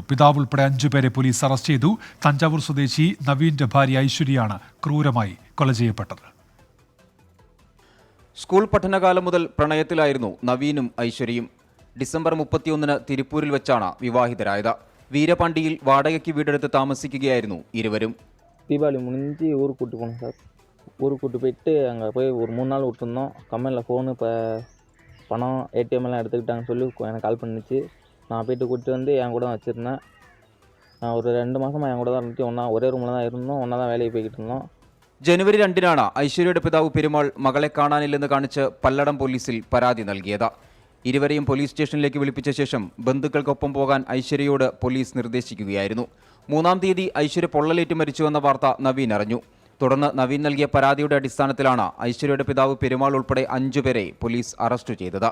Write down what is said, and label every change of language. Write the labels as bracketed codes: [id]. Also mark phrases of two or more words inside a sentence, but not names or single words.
[ml] പിതാവ് ഉൾപ്പെടെ 5 പേരെ പോലീസ് അറസ്റ്റ് ചെയ്തു. തഞ്ചാവൂർ സ്വദേശി നവീന്റെ ഭാര്യ ഐശ്വര്യയാണ് ക്രൂരമായി കൊല ചെയ്യപ്പെട്ടത്. സ്കൂൾ പഠനകാലം മുതൽ പ്രണയത്തിലായിരുന്നു നവീനും ഐശ്വര്യയും. ഡിസംബർ 31-ന് തിരുപ്പൂരിൽ വെച്ചാണ് വിവാഹിതരായത്. വീരപാണ്ടിയിൽ വാടകയ്ക്ക് വീടെടുത്ത് താമസിക്കുകയായിരുന്നു ഇരുവരും. [ta] தீபாவளி முடிஞ்சு ஊருக்கு கூட்டு போனோம் சார். ஊருக்கு கூட்டு போயிட்டு அங்கே போய் ஒரு 3 நாள் விட்டுருந்தோம். கம்பெனியில் ஃபோனு இப்போ பணம் ATM எல்லாம் எடுத்துக்கிட்டாங்கன்னு சொல்லி எனக்கு கால் பண்ணிச்சு. நான் போயிட்டு கூப்பிட்டு வந்து என் கூட தான் வச்சுருந்தேன். நான் ஒரு 2 மாதமாக என் கூட தான் இருந்துட்டு ஒரே ரூமில் தான் இருந்தோம். ஒன்றா தான் வேலைக்கு போய்கிட்டு இருந்தோம். [ml] ജനുവരി 2-നാണ് ഐശ്വര്യയുടെ പിതാവ് പെരുമാൾ മകളെ കാണാനില്ലെന്ന് കാണിച്ച് പല്ലടം പോലീസിൽ പരാതി നൽകിയത്. ഇരുവരെയും പോലീസ് സ്റ്റേഷനിലേക്ക് വിളിപ്പിച്ച ശേഷം ബന്ധുക്കൾക്കൊപ്പം പോകാൻ ഐശ്വര്യയോട് പോലീസ് നിർദ്ദേശിക്കുകയായിരുന്നു. 3-ാം തീയതി ഐശ്വര്യ പൊള്ളലേറ്റ് മരിച്ചുവെന്ന വാർത്ത നവീൻ അറിഞ്ഞു. തുടർന്ന് നവീൻ നൽകിയ പരാതിയുടെ അടിസ്ഥാനത്തിലാണ് ഐശ്വര്യയുടെ പിതാവ് പെരുമാൾ ഉൾപ്പെടെ 5 പേരെ പോലീസ് അറസ്റ്റ് ചെയ്തത്.